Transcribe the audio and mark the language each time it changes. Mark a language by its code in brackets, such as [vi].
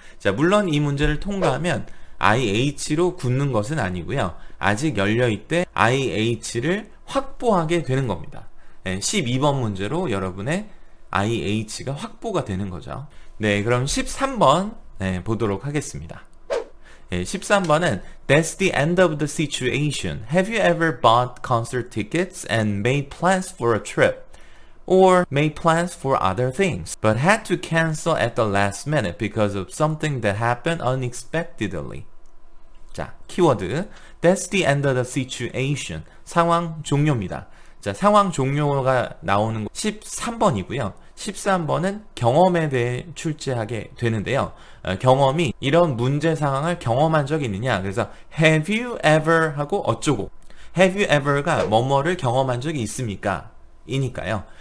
[ko] 자, 물론 이 문제를 통과하면 IH로 굳는 것은 아니고요. 아직 열려있대 IH를 확보하게 되는 겁니다. 12번 문제로 여러분의 IH가 확보가 되는 거죠. 네, 그럼 13번 보도록 하겠습니다. 13번은 [en] That's the end of the situation. Have you ever bought concert tickets and made plans for a trip? Or made plans for other things, but had to cancel at the last minute because of something that happened unexpectedly. [ko] 자, 키워드 [en] That's the end of the situation. [ko] 상황 종료입니다. 자, 상황 종료가 나오는 거 13번이고요. 13번은 경험에 대해 출제하게 되는데요. 경험이 이런 문제 상황을 경험한 적이 있느냐. 그래서 [en] have you ever [ko] 하고 어쩌고 have you ever가 뭐뭐를 경험한 적이 있습니까? 이니까요.